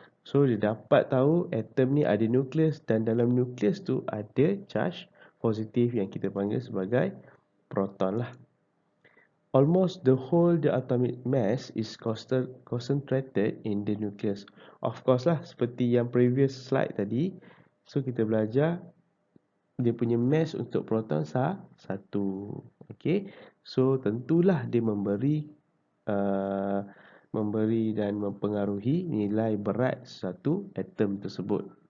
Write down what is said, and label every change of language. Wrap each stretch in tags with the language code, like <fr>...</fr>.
<ms>So dia dapat tahu atom ni ada nucleus dan dalam nucleus tu ada charge positif yang kita panggil sebagai proton lah.</ms> <en>Almost the whole the atomic mass is concentrated in the nucleus. Of course</en> <ms>lah, seperti yang previous slide tadi. So kita belajar dia punya mass untuk proton satu. Okay. So tentulah dia uh, memberi dan mempengaruhi nilai berat satu atom tersebut.</ms>